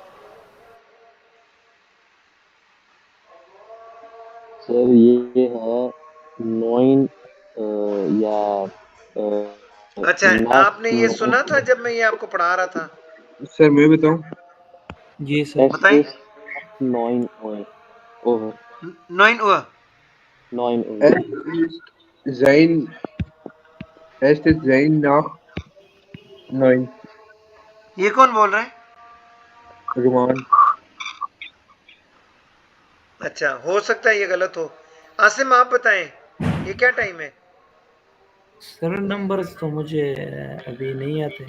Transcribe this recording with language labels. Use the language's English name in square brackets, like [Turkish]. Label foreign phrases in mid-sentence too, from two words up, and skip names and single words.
[Hindi] सर ये है 9 या अच्छा, नाक आपने ये सुना था जब मैं ये आपको पढ़ा रहा था? सर मैं बताऊं? जी सर। बताएं। 9 ओवर 9 हुआ। 9 [German] Es ist sein nach 9। [Hindi] ये कौन बोल रहा है? रुमान। अच्छा, हो सकता है ये गलत हो। आसिम आप बताएं ये क्या टाइम है? सर नंबर्स तो मुझे अभी नहीं आते।